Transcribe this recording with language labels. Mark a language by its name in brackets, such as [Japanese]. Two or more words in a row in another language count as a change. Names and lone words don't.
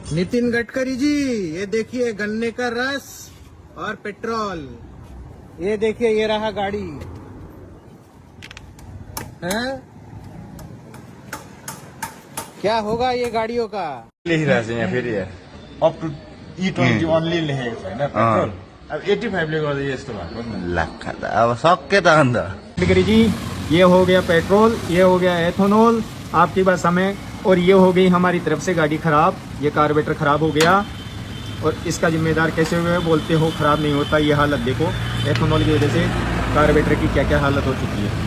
[Hindi] नितिन गडकरी जी, ये देखिए गन्ने का रस और पेट्रोल। ये देखिए, ये रहा गाड़ी है। क्या होगा ये गाड़ियों का? [Nepali] लेखिरहेको छ यहाँ फेरि [English] up to E20 only [Nepali] लेखेको छ होइन पेट्रोल। अब 85 ले गर्दा यस्तो भएको नि लाख अब सक्के त अन्त। [Hindi] गडकरी जी, ये हो गया पेट्रोल, ये हो गया एथेनॉल आपकी बस हमें, और ये हो गई हमारी तरफ से गाड़ी खराब। ये कार्बोरेटर खराब हो गया और इसका जिम्मेदार कैसे हुए बोलते हो? खराब नहीं होता। ये हालत देखो, एथेनॉल की वजह से कार्बोरेटर की क्या क्या हालत हो चुकी है।